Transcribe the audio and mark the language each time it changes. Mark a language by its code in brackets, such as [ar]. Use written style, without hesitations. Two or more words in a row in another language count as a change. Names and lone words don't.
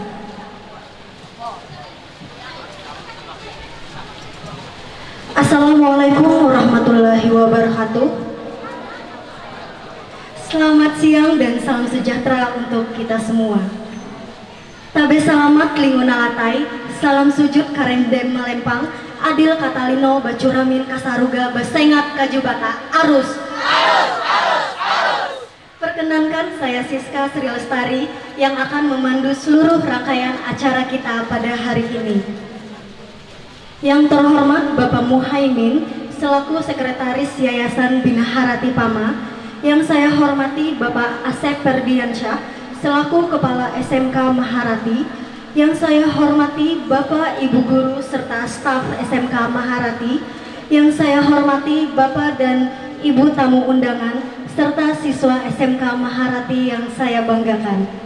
[id] Assalamualaikum warahmatullahi wabarakatuh. Selamat siang dan salam sejahtera untuk kita semua. [knx] Tabe salamat linguna latai, salam sujud karendem melempang, adil katalino bacuramin kasaruga basengat kajubata arus. [id] Perkenankan saya Siska Sri Lestari yang akan memandu seluruh rangkaian acara kita pada hari ini. Yang terhormat Bapak Muhaimin selaku Sekretaris Yayasan Bina Harati Pama, yang saya hormati Bapak Asep Ferdiansyah selaku Kepala SMK Maharati, yang saya hormati Bapak Ibu Guru serta staf SMK Maharati, yang saya hormati Bapak dan Ibu tamu undangan serta siswa SMK Maharati yang saya banggakan.